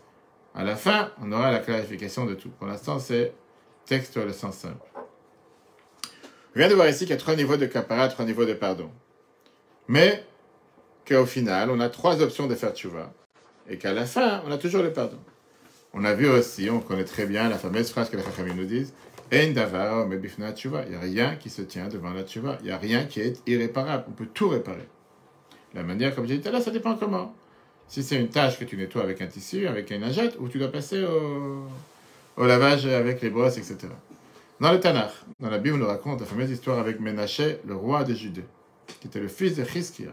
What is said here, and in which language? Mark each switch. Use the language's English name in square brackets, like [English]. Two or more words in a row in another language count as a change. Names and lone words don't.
[French] À la fin, on aura la clarification de tout. Pour l'instant, c'est texte le sens simple. On vient de voir ici qu'il y a 3 niveaux de kapara, 3 niveaux de pardon. Mais qu'au final, on a 3 options de faire tchouva. Et qu'à la fin, on a toujours le pardon. On a vu aussi, on connaît très bien la fameuse phrase que les Chachamim nous disent, [Hebrew] אין דבר עומד בפני תשובה. [French] Il n'y a rien qui se tient devant la tchouva. Il n'y a rien qui est irréparable. On peut tout réparer. La manière, comme j'ai dit tout à l'heure, ça dépend comment. Si c'est une tâche que tu nettoies avec un tissu, avec une lingette, ou tu dois passer au lavage avec les brosses, etc. Dans le Tanakh, dans la Bible, on nous raconte la fameuse histoire avec Ménaché, le roi de Judée, qui était le fils de Chizkia.